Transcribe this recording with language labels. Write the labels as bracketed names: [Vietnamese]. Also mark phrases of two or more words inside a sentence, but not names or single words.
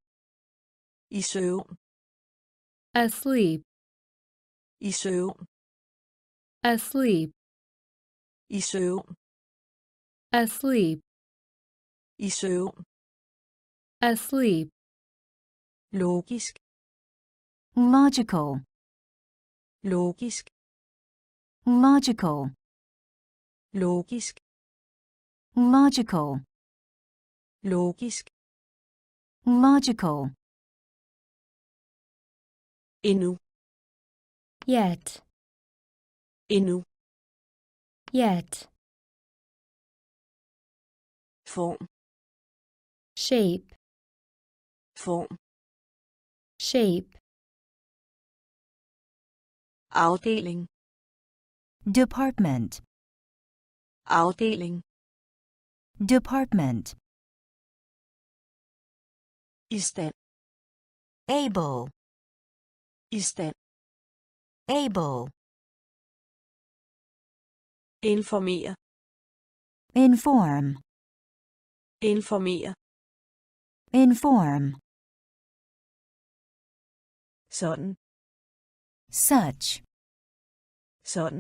[Danish] i søvn, [English] asleep, [Danish] i søvn, [English] asleep, [Danish] i søvn, [English] asleep, [Danish] i søvn, [English] asleep, [Danish] logisk, [English] logical, [Danish] logisk, [English] logical, [Danish] logisk, [English] logical, [Danish] logisk, [English] logical, [Danish] Endnu. [English] Yet. [Danish] Endnu. [English] Yet. [Danish] Form. [English] Shape. [Danish] Form. [English] Shape. [Danish] Afdeling. [English] Department. [Danish] Afdeling. [English] Department. [Danish] I stand. [English] Able. [Danish] I stand. [English] Able. [Danish] Informere. [English] Inform. [Danish] Informere. [English] Inform. [Danish] Sådan. [English] Such. [Danish] Sådan.